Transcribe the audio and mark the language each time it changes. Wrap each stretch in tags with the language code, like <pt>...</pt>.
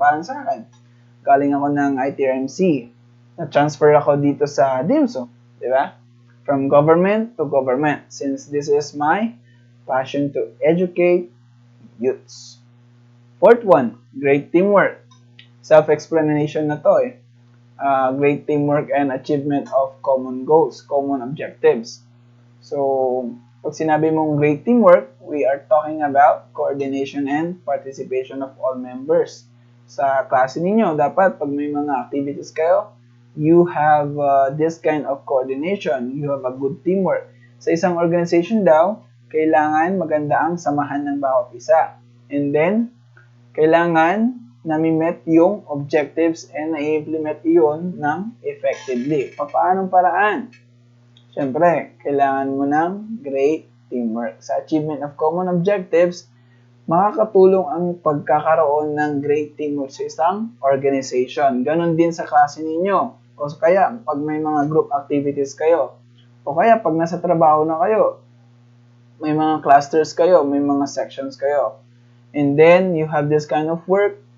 <tl>Parang sa akin, galing ako ng ITRMC. Na-transfer ako dito sa DIMSO. Di ba?</tl> <en>From government to government. Since this is my passion to educate youths. Fourth one, great teamwork.</en> <tl>Self-explanation na to eh.</tl> <en>Great teamwork and achievement of common goals, common objectives. So,</en> <tl>pag sinabi mong</tl> <en>great teamwork, we are talking about coordination and participation of all members.</en> <tl>Sa klase ninyo, dapat pag may mga activities kayo,</tl> <en>you have this kind of coordination. You have a good teamwork.</en> <tl>Sa isang organization daw, kailangan maganda ang samahan ng bawat isa. And then, kailangan nami-met yung objectives and na-implement yun ng effectively. Paanong paraan? Siyempre, kailangan mo ng great teamwork. Sa achievement of common objectives, makakatulong ang pagkakaroon ng great teamwork sa isang organization. Ganon din sa klase ninyo. O kaya, pag may mga group activities kayo. O kaya, pag nasa trabaho na kayo, may mga clusters kayo, may mga sections kayo.</tl> <en>And then, you have this kind of work.</en>